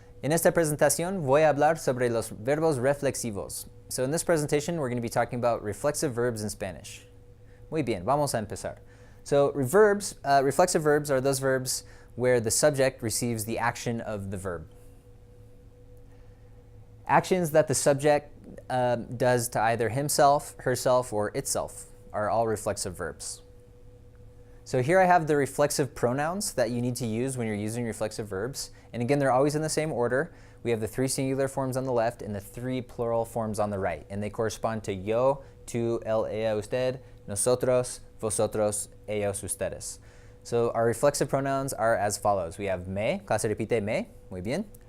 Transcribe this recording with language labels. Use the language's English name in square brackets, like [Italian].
[Spanish] En esta presentación voy a hablar sobre los verbos reflexivos. [English] So in this presentation we're going to be talking about reflexive verbs in Spanish. [Spanish] Muy bien, vamos a empezar. [English] So reflexive verbs are those verbs where the subject receives the action of the verb. Actions that the subject does to either himself, herself, or itself are all reflexive verbs. So here I have the reflexive pronouns that you need to use when you're using reflexive verbs. And again, they're always in the same order. We have the 3 singular forms on the left and the 3 plural forms on the right. And they correspond to yo, tú, él, ella, usted, nosotros, vosotros, ellos, ustedes. So our reflexive pronouns are as follows. We have [Spanish] me, clase repite me, muy bien.